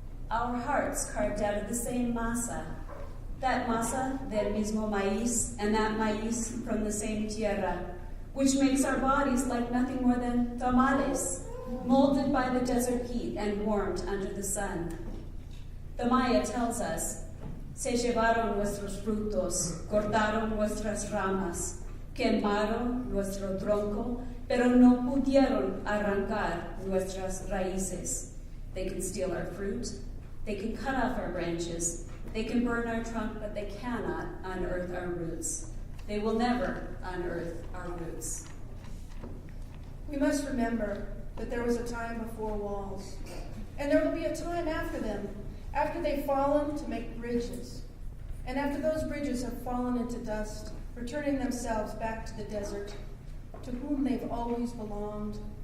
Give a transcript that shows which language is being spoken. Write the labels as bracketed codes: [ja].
[en] Our hearts carved out of the same masa, that [es] masa del mismo maíz, [en] and that maíz from the same tierra, which makes our bodies like nothing more than tamales, molded by the desert heat and warmed under the sun. The Maya tells us, [es] se llevaron nuestros frutos, cortaron nuestras ramas, quemaron nuestro tronco, pero no pudieron arrancar nuestras raíces. [en] They can steal our fruit, they can cut off our branches, they can burn our trunk, but they cannot unearth our roots. They will never unearth our roots. We must remember that there was a time before walls, and there will be a time after them, after they've fallen to make bridges, and after those bridges have fallen into dust, returning themselves back to the desert, to whom they've always belonged.